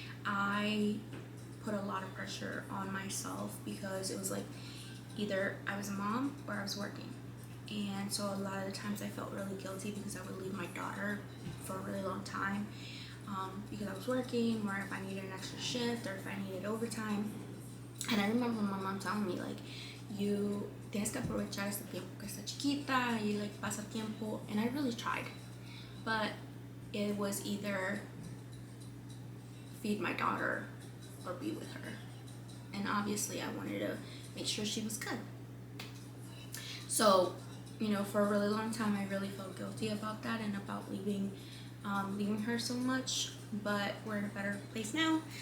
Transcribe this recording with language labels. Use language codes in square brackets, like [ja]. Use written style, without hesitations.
[en] I put a lot of pressure on myself because it was like either I was a mom or I was working. And so a lot of the times I felt really guilty because I would leave my daughter for a really long time because I was working, or if I needed an extra shift, or if I needed overtime. And I remember my mom telling me, like, you [es] tienes que aprovechar este tiempo que está chiquita y like pasar tiempo. [en] And I really tried, but it was either feed my daughter or be with her. And obviously I wanted to make sure she was good. So, you know, for a really long time I really felt guilty about that and about leaving her so much, but we're in a better place now.